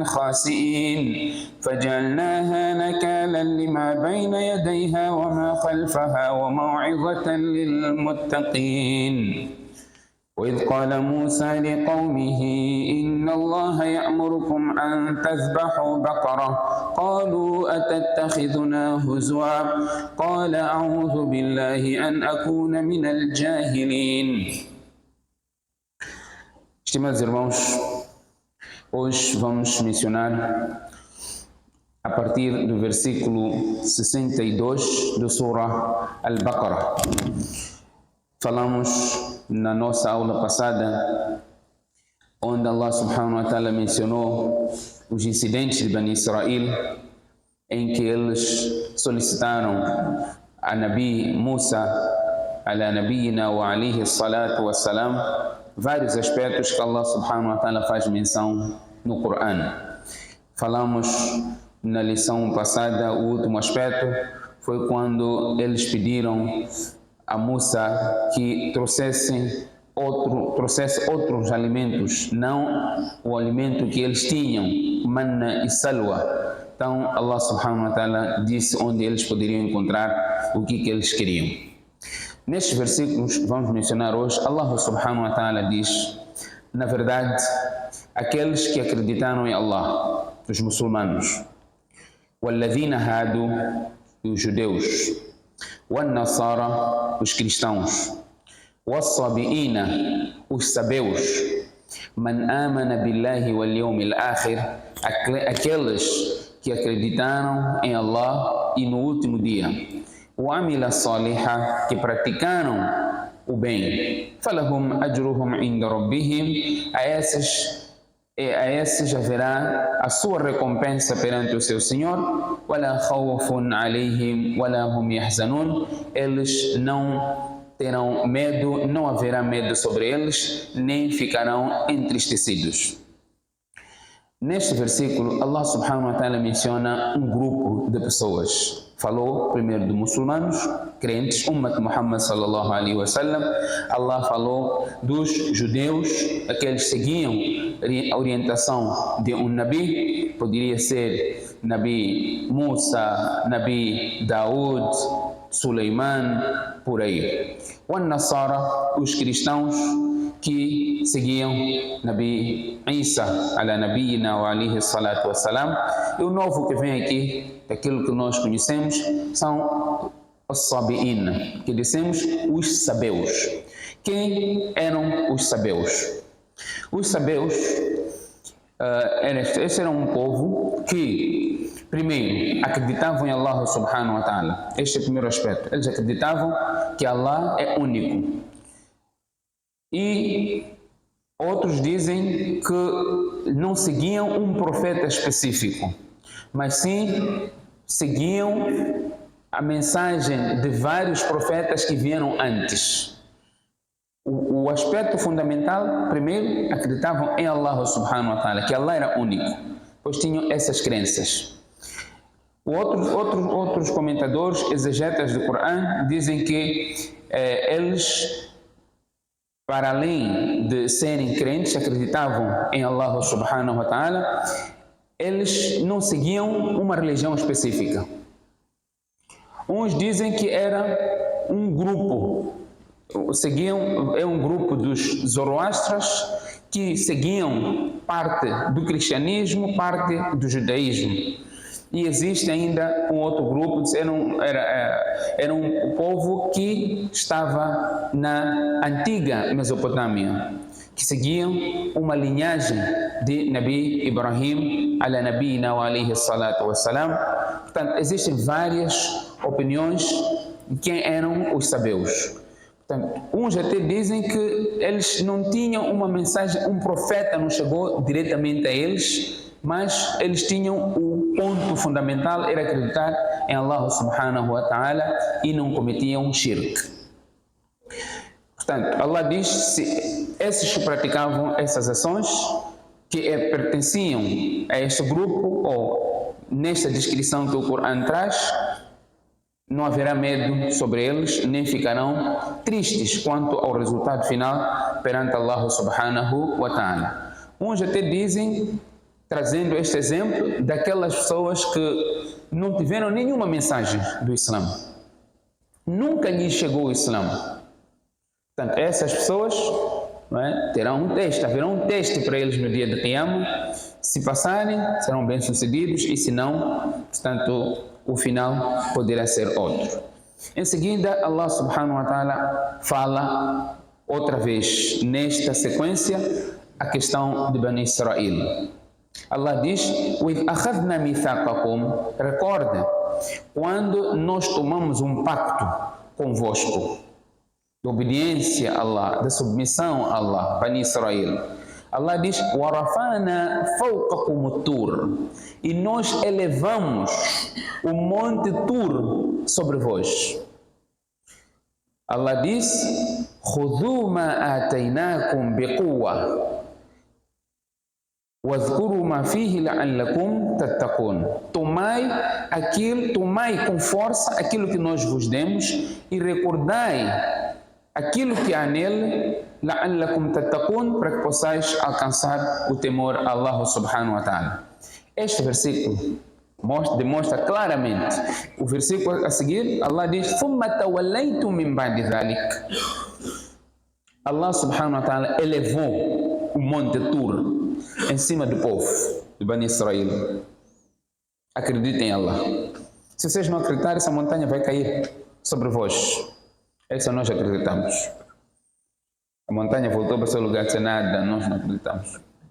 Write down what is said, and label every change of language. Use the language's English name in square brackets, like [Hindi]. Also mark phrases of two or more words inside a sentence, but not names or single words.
[Arabic] خاسئين فجعلناها نكالا لما بين يديها وما خلفها وموعظة للمتقين وإذ قال موسى لقومه إن الله يأمركم أن تذبحوا بقرة قالوا أتتخذنا هزوا قال أعوذ بالله أن أكون من الجاهلين. [Portuguese] Estimados irmãos, hoje vamos mencionar a partir do versículo 62 do Surah Al-Baqarah. Falamos na nossa aula passada, onde [Arabic] الله سبحانه وتعالى [Portuguese] mencionou os incidentes de Bani Israel, em que eles solicitaram a Nabi Musa, [Arabic] على نبينا وعليه الصلاة والسلام, [Portuguese] vários aspectos que [Arabic] الله سبحانه وتعالى [Portuguese] faz menção no Coran. Falamos na lição passada, o último aspecto foi quando eles pediram a Musa que trouxesse outros alimentos, não o alimento que eles tinham, manna e salwa. Então [Arabic] الله سبحانه وتعالى [Portuguese] disse onde eles poderiam encontrar o que eles queriam. Nestes versículos que vamos mencionar hoje, [Arabic] الله سبحانه وتعالى [Portuguese] diz, na verdade, aqueles que acreditaram em Allah, os muçulmanos, [Arabic] والذين هادوا, [Portuguese] os judeus, والنصارى, os cristãos, والصابئين, os sabeus, [Arabic] من آمن بالله واليوم الآخر, [Portuguese] aqueles que acreditaram em Allah e no último dia, [Arabic] وعمل صالحا, [Portuguese] que praticaram o bem, [Arabic] فلهم أجرهم عند ربهم, [Portuguese] a esses haverá a sua recompensa perante o seu Senhor, [Arabic] ولا خوف عليهم ولا هم يحزنون, [Portuguese] eles não terão medo, não haverá medo sobre eles, nem ficarão entristecidos. Neste versículo, [Arabic] الله سبحانه وتعالى [Portuguese] menciona um grupo de pessoas. Falou primeiro de muçulmanos, crentes, [Arabic] أمة محمد صلى الله عليه وسلم. [Portuguese] Allah falou dos judeus, aqueles que seguiam a orientação de um Nabi, poderia ser Nabi Musa, Nabi Daud, Suleiman, por aí. Wan-Nasara, os cristãos que seguiam Nabi Isa, [Arabic] على نبينا وعليه الصلاة والسلام. [Portuguese] E o novo que vem aqui, daquilo que nós conhecemos, são os sabi'in, que dissemos os sabeus. Quem eram os sabeus? Os sabeus, esse era um povo que, primeiro, acreditavam em [Arabic] الله سبحانه وتعالى. [Portuguese] Este é o primeiro aspecto. Eles acreditavam que Allah é único. E outros dizem que não seguiam um profeta específico, mas sim seguiam a mensagem de vários profetas que vieram antes. O aspecto fundamental, primeiro, acreditavam em [Arabic] الله سبحانه وتعالى, [Portuguese] que Allah era único, pois tinham essas crenças. Outros comentadores, exegetas do Coran, dizem que eles, para além de serem crentes, acreditavam em [Arabic] الله سبحانه وتعالى, [Portuguese] eles não seguiam uma religião específica. Uns dizem que era um grupo seguiam, é um grupo dos Zoroastras que seguiam parte do cristianismo, parte do judaísmo. E existe ainda um outro grupo, era um povo que estava na antiga Mesopotâmia, que seguiam uma linhagem de Nabi Ibrahim, [Arabic] على نبينا وعليه الصلاة والسلام. [Portuguese] Portanto, existem várias opiniões de quem eram os sabeus. Portanto, uns até dizem que eles não tinham uma mensagem, um profeta não chegou diretamente a eles, mas eles tinham o ponto fundamental, era acreditar em [Arabic] الله سبحانه وتعالى [Portuguese] e não cometiam shirk. Portanto, Allah diz, se esses que praticavam essas ações, que pertenciam a este grupo, ou nesta descrição que o Corão traz, não haverá medo sobre eles, nem ficarão tristes quanto ao resultado final perante [Arabic] الله سبحانه وتعالى. [Portuguese] Uns até dizem, trazendo este exemplo, daquelas pessoas que não tiveram nenhuma mensagem do Islã. Nunca lhes chegou o Islã. Portanto, essas pessoas terão um teste, haverá um teste para eles no dia de Qiyamah. Se passarem, serão bem-sucedidos, e se não, portanto, o final poderá ser outro. Em seguida, [Arabic] الله سبحانه وتعالى [Portuguese] fala outra vez, nesta sequência, a questão de Bani Israel. Allah diz, [Arabic] وَإِذْ أَخَذْنَا مِيثَاقَكُمْ, [Portuguese] recorda, quando nós tomamos um pacto convosco, de obediência a Allah, de submissão a Allah, Bani Israel. Allah diz, [Arabic] وَرَفَعْنَا فَوْقَكُمُ الطُّورَ, [Portuguese] e nós elevamos o monte Tur sobre vós. Allah diz, [Arabic] خُذُوا مَا آتَيْنَاكُمْ بِقُوَّةٍ وَاذْكُرُوا مَا فِيهِ لَعَلَّكُمْ تَتَّقُونَ. [Portuguese] Tomai com força aquilo que nós vos demos e recordai aquilo que há nele, [Arabic] لَعَلَّكُمْ تَتَّقُونَ, [Portuguese] para que possais alcançar o temor a [Arabic] الله سبحانه وتعالى. [Portuguese] Este versículo demonstra claramente. O versículo a seguir, Allah diz, [Arabic] ثُمَّ تَوَلَّيْتُم مِّن بَعْدِ ذَلِكَ. الله سبحانه وتعالى [Portuguese] elevou o monte Tur em cima do povo de Bani Israel. Acreditem em Allah. Se vocês não acreditarem, essa montanha vai cair sobre vós. Essa nós acreditamos. A montanha voltou para o seu lugar sem nada, nós não acreditamos.